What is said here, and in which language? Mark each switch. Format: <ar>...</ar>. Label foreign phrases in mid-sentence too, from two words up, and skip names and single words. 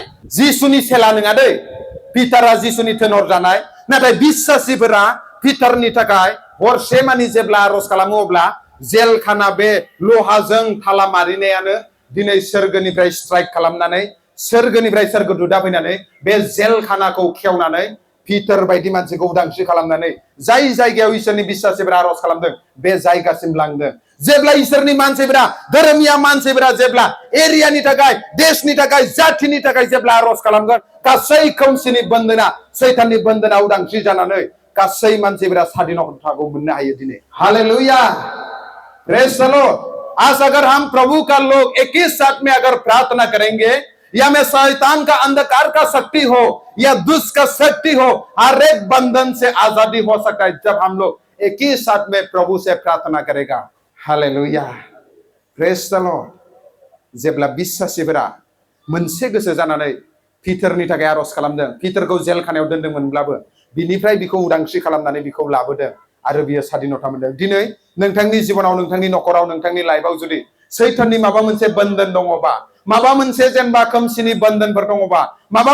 <brx>जिसुनि सेला नङा दै पिटारा जिसुनि थोनहरजानाय नाथाय बिश्वासीफोरा पिटारनि थाखाय हरसे मानि जेब्ला आरज खालामो अब्ला जेलखाना बे लहाजों थाला मारिनायानो दिनै सोरगोनिफ्राय स्ट्राइक खालामनानै सोरगोनिफ्राय सोरगोदूतआ फैनानै बे जेलखानाखौ खेवनानै पिटार बायदि मानसिखौ उदांस्रि खालामनानै जाय जायगायाव इसोरनि बिश्वासीफोरा आरज खालामदों बे जायगासिम लांदों जेब्ला इसोरनि मानसिफोरा धोरोमिया मानसिफोरा जेब्ला एरियानि थाखाय देशनि थाखाय जाथिनि थाखाय जेब्ला आरज खालामगोन गासै खोमसिनि बन्दोना सैताननि बन्दोना उदांस्रि जानानै गासै मानसिफोरा स्वाधीनताखौ मोननो हायो दिनै हालेलुया</brx> <en>praise the Lord</en> <hi>आज अगर हम प्रभु का लोग एक ही साथ में अगर प्रार्थना करेंगे या में शैतान का अंधकार का शक्ति हो या दुष्ट का शक्ति हो हर एक बंधन से आजादी हो सकता है जब हम लोग एक ही साथ में प्रभु से प्रार्थना करेगा हालेलुया</hi> <en>praise the Lord</en> <brx>जेब्ला बिश्वासीफोरा मोनसे गोसो जानानै पिटारनि थाखाय आरज खालामदों पिटारखौ जेलखानायाव दोनदोंमोनब्लाबो बिनिफ्राय बिखौ उदांस्रि खालामनानै बिखौ लाबोदों आरो बियो स्वाधीनता मोनदों दिनै नोंथांनि जिबनाव नोंथांनि नखराव नोंथांनि लाइफआव जुदि सैताननि माबा मोनसे बन्धन दङबा माबा मोनसे जेनेबा खोमसिनि बन्धनफोर दङबा माबा</brx>